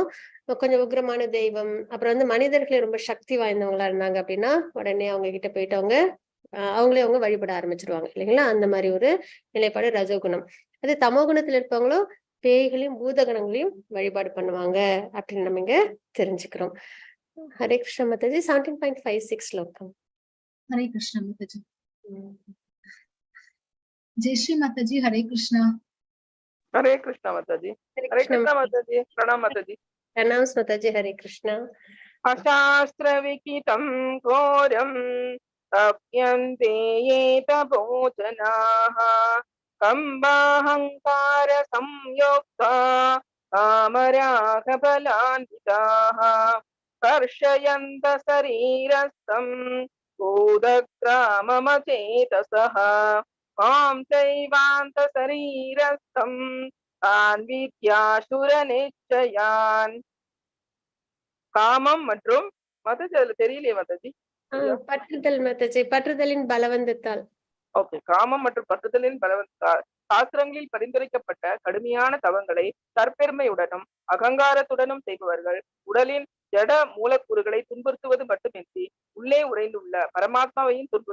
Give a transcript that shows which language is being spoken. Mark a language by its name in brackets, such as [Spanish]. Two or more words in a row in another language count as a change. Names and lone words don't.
[Tamil] கொஞ்சம் உக்ரமான தெய்வம், அப்புறம் வந்து மனிதர்களே ரொம்ப சக்தி வாய்ந்தவங்களா இருந்தாங்க அப்படின்னா உடனே அவங்க கிட்ட போயிட்டு அவங்களே அவங்க வழிபட ஆரம்பிச்சிருவாங்க இல்லைங்களா? அந்த மாதிரி ஒரு நிலைப்பாடு ரஜோகுணம். அது தமோ குணத்துல இருப்பவங்களும் பேய்களையும் பூதகணங்களையும் வழிபாடு பண்ணுவாங்க அப்படின்னு நம்ம இங்க தெரிஞ்சுக்கிறோம். ஹரே கிருஷ்ண மாதாஜி. 17.56 ஸ்லோகம். [Hindi] हरे कृष्ण माता जी। जय श्री माता जी। हरे कृष्णा। हरे कृष्ण माता जी। हरे कृष्ण माता जी। प्रणाम माता जी। प्रणाम माता जी। हरे कृष्णा। [Sanskrit] अशास्त्र विकितं घोरं तप्यन्ते ये तपोजनाः कम्बाहंकार संयुक्ता कामरागबलान्विताः कर्षयन्त शरीरस्थं भूतग्राममचेतसः मां चैवान्त शरीरस्थं तान् विद्यासुरनिश्चयान्। [Tamil] காமம் மற்றும் மாதாஜி அதுல தெரியலையே மாதாஜி. பற்றுதல் மாதாஜி. பற்றுதலின் பலவந்தத்தால். ஓகே. காமம் மற்றும் பற்றுதலின் பலவந்தத்தால் சாஸ்திரங்களில் பரிந்துரைக்கப்பட்ட கடுமையான தவங்களை தற்பெருமையுடனும் அகங்காரத்துடனும் செய்பவர்கள் உடலின் ஜட மூலக்கூறுகளை துன்புறுத்துவது மட்டுமின்றி உள்ளே உறைந்துள்ள பரமாத்மாவையும் துன்புறுத்துகின்றனர்.